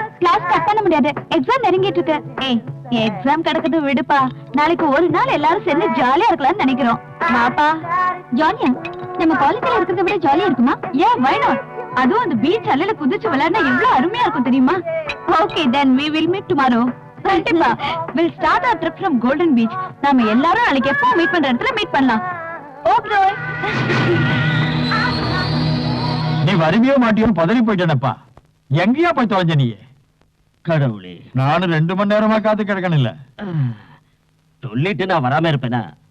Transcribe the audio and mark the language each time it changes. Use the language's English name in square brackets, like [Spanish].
[Tamil] Class cut பண்ண முடியாது. Exam நெருங்கிட்டு இருக்கு. ஏய், exam கடக்குது விடுப்பா. நாளைக்கு ஒரு நாள் எல்லாரும் சேர்ந்து ஜாலியா இருக்கலாம்னு நினைக்கிறோம். வாப்பா. ஜாலியா? நம்ம காலேஜ்ல இருக்கிறத விட ஜாலியா இருக்குமா? [English] Yeah, why not? [Tamil] அதுவும் அந்த பீச் அலையில குதிச்சு விளையாடினா எவ்வளவு அருமையா இருக்கும் தெரியுமா? [English] Okay, then we will meet tomorrow. [Tamil] கண்டிப்பா. [English] We'll start our trip from Golden Beach. [Tamil] நாம எல்லாரும் நாளைக்கு எப்போ மீட் பண்ற இடத்துல மீட் பண்ணலாம். [English] Okay. [Tamil] நீ வருவியோ மாட்டியோ பதறி போயிட்டேனப்பா. எங்கேயா போய் தொலைஞ்ச நீ? கடவுளே, நானும் 2 மணி நேரமா காத்து கிடக்கணும் இல்ல. சொல்லிட்டு நான் வராம இருப்பேனா?